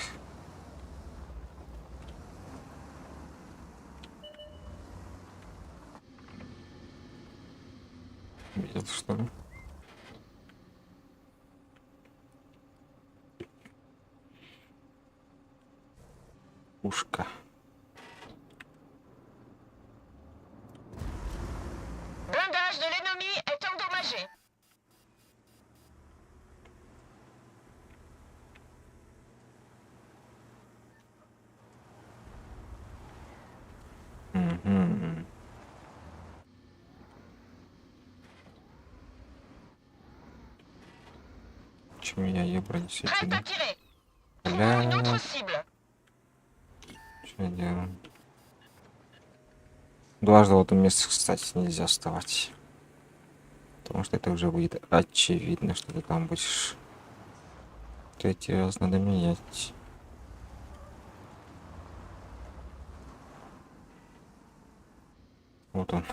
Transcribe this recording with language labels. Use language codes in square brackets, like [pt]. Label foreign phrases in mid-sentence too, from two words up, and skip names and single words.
[ru] Видел, что ли? Пушка. [fr] Blindage de l'ennemi est endommagé. Мгм. [ru] Чё меня ебра не [fr] Prête [ru] светит, [fr] à [ru] да? [fr] tirer. Trouvons une autre [ru] Бля, [fr] cible. [ru] что я делаю? Дважды в этом месте, кстати, нельзя вставать. Потому что это уже будет очевидно, что ты там будешь. Третий раз надо менять. Вот он.